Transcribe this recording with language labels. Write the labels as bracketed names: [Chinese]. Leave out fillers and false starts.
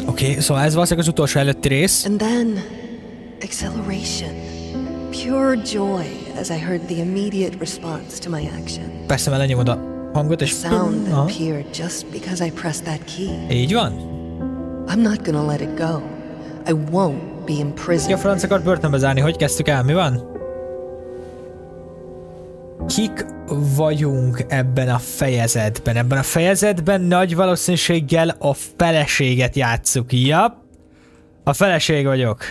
[Hungarian] Oké, szóval ez valószínűleg az utolsó előtti rész. [English] And then, acceleration. Pure joy as I heard the immediate response to my action. [Hungarian] Persze, mert lenyomod a hangot, és... [English] Sound that appeared just because I pressed that key. [Hungarian] Így van? [English] I'm not gonna let it go. I won't be imprisoned. [Hungarian] Ki a franc akart börtönbe zárni? Hogy kezdtük el? Mi van? Kik vagyunk ebben a fejezetben? Ebben a fejezetben nagy valószínűséggel a feleséget játsszuk. Jap. A feleség vagyok.